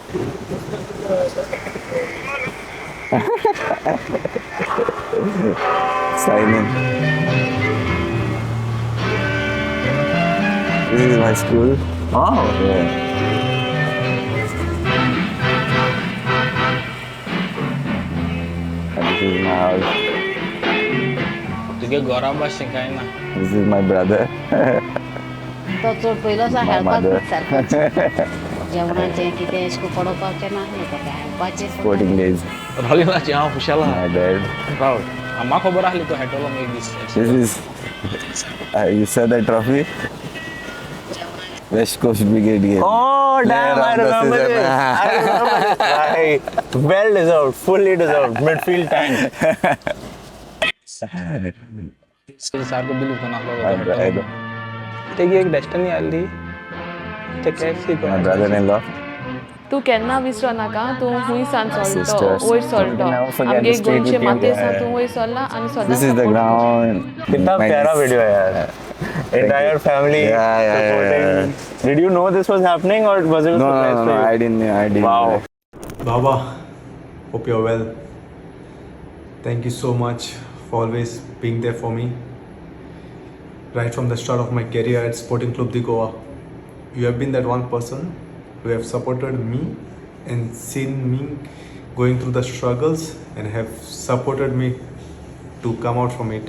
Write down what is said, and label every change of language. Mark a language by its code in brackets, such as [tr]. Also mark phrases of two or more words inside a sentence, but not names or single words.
[en] Sign in. This is my school. Oh. Yeah. And this is my house. [kok] तुगे गोराबा शिकाय ना [en] This is my brother. [kok] तो चड पयलोच [en] My [kok] हेळपाक [en] mother. [kok] सारको जेवणाचें कितें अशें करून पडोवपाचें नासलें ताका हेळपाचें [en] Sporting days. [kok] रावली ना हांव खुशाल [en] My dad. [kok] रावल म्हाका खबर आसली तो हेटलो एक दीस [en] This is. You saw the trophy? West Coast Brigade game. Oh, damn, Player I of the remember season. this. I remember this. Right. Well deserved, fully deserved. Midfield tank. [kok] सारको बिलीव करना [en] My brother. [kok] तेगी एक डेस्टिनी आली ते केएफसी [en] My brother-in-law. [kok] तूं केन्ना विसरो नाका तूं हुंय सान चलतो [en] Sisters. [kok] वयर चलतो [en] Never forget [kok] आमगे [en] the street [kok] गोंयचे [en] with you. [kok] मातयेसान तूं वयर चलला आनी सदां [en] This is the support ground. [hi] कितना [en] My- [hi] प्यारा वीडियो है यार. [en] Entire family Yeah. supporting. Did you know this was happening or was it a No, surprise no, for no, you? I didn't. Wow. Baba, hope you're well. Thank you so much for always being there for me. Right from the start of my career at Sporting Club de Goa, you have been that one person who have supported me and seen me going through the struggles and have supported me to come out from it.